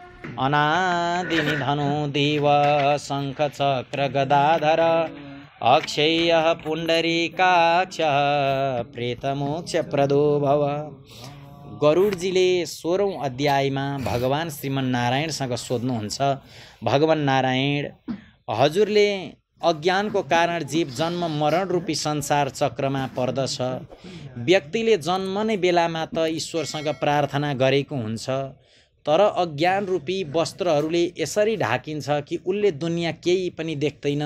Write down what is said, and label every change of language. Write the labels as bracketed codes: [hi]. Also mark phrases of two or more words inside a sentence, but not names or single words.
[sa] अनादिनिधनो देव शङ्ख चक्र गदाधर अक्षय्यः पुण्डरीकाक्षः प्रेतमोक्षप्रदो भव। [ne] गरुडजीले 16औं अध्यायमा भगवान श्रीमन्नारायणसँग सोध्नुहुन्छ, भगवान नारायण, हजुरले अज्ञानको कारण जीव जन्म मरण रूपी संसार चक्रमा पर्दछ। व्यक्तिले जन्मने बेलामा त ईश्वरसँग प्रार्थना गरेको हुन्छ, तर अज्ञान रूपी वस्त्रहरूले यसरी ढाकिन्छ कि उसले दुनियाँ केही पनि देख्दैन।